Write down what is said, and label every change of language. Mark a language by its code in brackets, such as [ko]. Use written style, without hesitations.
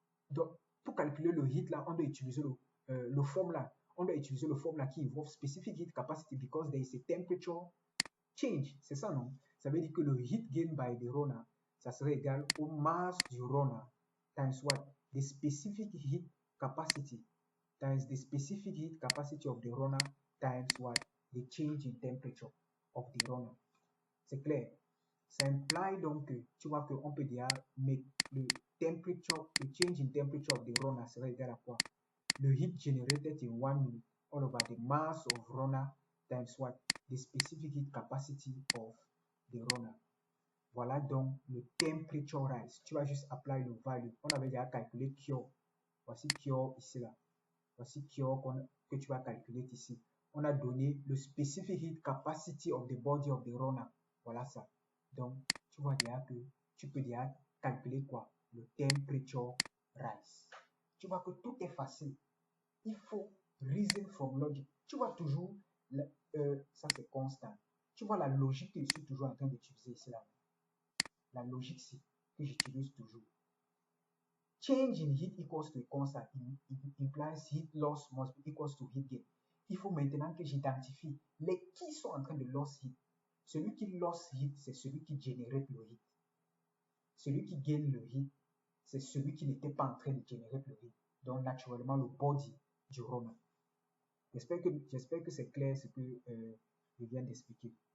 [fr] Donc, pour calculer le heat là, on doit utiliser le formula. [en] On doit utiliser le formula qui involve specific heat capacity because there is a temperature change. [fr] C'est ça, non? Ça veut dire que le [en] heat gained by the runner, [fr] ça serait égal au mass du runner [en] times what? The specific heat capacity times the specific heat capacity of the runner times what? The change in temperature of the runner. [fr] C'est clair? Ça implique donc que, tu vois qu'on peut dire, mais le [en] change in temperature of the runner [fr] serait égal à quoi? [en] Le heat generated in 1 minute all over the mass of runner times what? The specific heat capacity of the runner. [fr] Voilà donc le temperature rise. Tu vas juste apply le value. On avait déjà calculé Q. Voici Q ici là. Voici Q que tu vas calculer ici. On a donné le specific heat capacity of the body of the runner. Voilà ça. Donc, tu vois déjà que tu peux déjà calculer quoi? Le temperature rise. Tu vois que tout est facile. Il faut [en] reason from logic. [fr] Tu vois toujours, ça c'est constant. Tu vois la logique que je suis toujours en train d'utiliser ici là. La logique c'est que j'utilise toujours. [en] Change in heat equals to a constant. It implies heat loss must be equals to heat gain. [fr] Il faut maintenant que j'identifie les qui sont en train de loss heat. Celui qui loss heat, c'est celui qui génère le heat. Celui qui gagne le heat, c'est celui qui n'était pas en train de générer le heat. Donc, naturellement, le body du runner. J'espère que c'est clair ce que je viens d'expliquer.